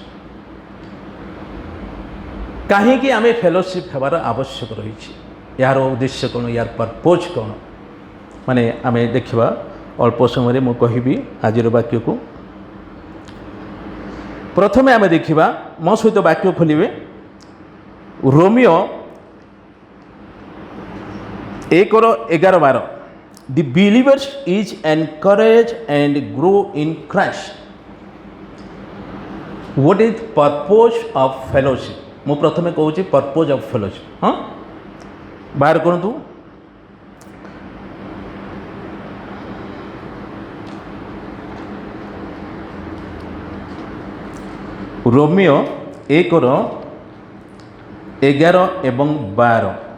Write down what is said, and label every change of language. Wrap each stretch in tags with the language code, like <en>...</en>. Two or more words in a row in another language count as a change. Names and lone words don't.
<or>କାହିଁକି ଆମେ ଫେଲୋସିପ୍ ହେବାର ଆବଶ୍ୟକ ରହିଛି, ଏହାର ଉଦ୍ଦେଶ୍ୟ କ'ଣ, ଏହାର ପର୍ପୋଜ୍ କ'ଣ, ମାନେ ଆମେ ଦେଖିବା। ଅଳ୍ପ ସମୟରେ ମୁଁ କହିବି ଆଜିର ବାକ୍ୟକୁ। ପ୍ରଥମେ ଆମେ ଦେଖିବା, ମୋ ସହିତ ବାକ୍ୟ ଖୋଲିବେ, ରୋମିଓ 1:11-12।</or> <en>The believers is encouraged and grow in Christ. What is purpose of fellowship?</en> <or>ମୁଁ ପ୍ରଥମେ କହୁଛି</or> <en>purpose of fellowship।</en> <or>ହଁ, ବାହାର କରନ୍ତୁ। ରୋମିଓ 1:11-12।</or>